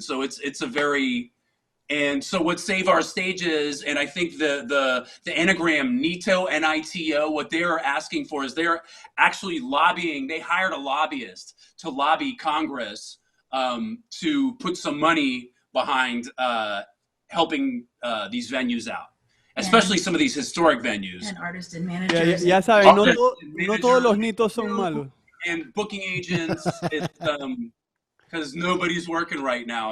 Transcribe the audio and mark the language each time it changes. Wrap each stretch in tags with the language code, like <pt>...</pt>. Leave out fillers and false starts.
<en>So it's a very, and so what Save Our Stages, and I think the anagram NITO, NITO, what they're asking for is they're actually lobbying. They hired a lobbyist to lobby Congress to put some money behind helping these venues out. Especially some of these historic venues. And artists and managers.</en> <es>Ya saben, no todos los nitos son malos.</es> <en>And booking agents, because nobody's working right now.</en>